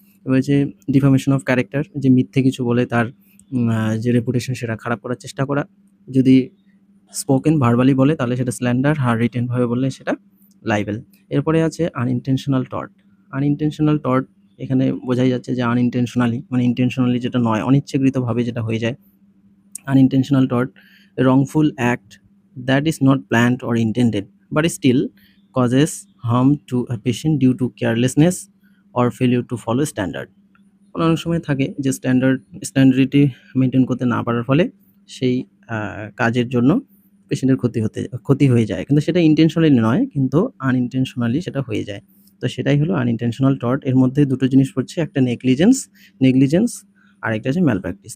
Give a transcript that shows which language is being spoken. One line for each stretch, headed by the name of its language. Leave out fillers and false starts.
Bangla: এবার যে defamation of character, যে মিথ্যে কিছু বলে তার যে রেপুটেশন সেটা খারাপ করার চেষ্টা করা। যদি স্পোকেন ভার্বালি বলে তাহলে সেটা স্ল্যান্ডার, আর রিটেন ভাবে বললে সেটা লাইবেল। এরপরে আছে আনইনটেনশনাল টর্ট। আনইনটেনশনাল টর্ট এখানে বোঝাই যাচ্ছে যে আনইনটেনশনালি মানে ইনটেনশনালি যেটা নয়, অনিচ্ছাকৃতভাবে যেটা হয়ে যায়।
English: Unintentional tort, a wrongful act that is not planned or intended but still causes harm to a patient due to carelessness or failure to follow standard।
Bangla: অনেক সময় থাকে যে স্ট্যান্ডার্ডিটি মেনটেন করতে না পারার ফলে সেই কাজের জন্য পেশেন্টের ক্ষতি হয়ে যায়, কিন্তু সেটা ইন্টেনশনালি নয়, কিন্তু আনইনটেনশনালি সেটা হয়ে যায়। তো সেটাই হলো আনইনটেনশনাল টর্ট। এর মধ্যে দুটো জিনিস পড়ছে, একটা নেগলিজেন্স আর একটা হচ্ছে ম্যালপ্র্যাকটিস।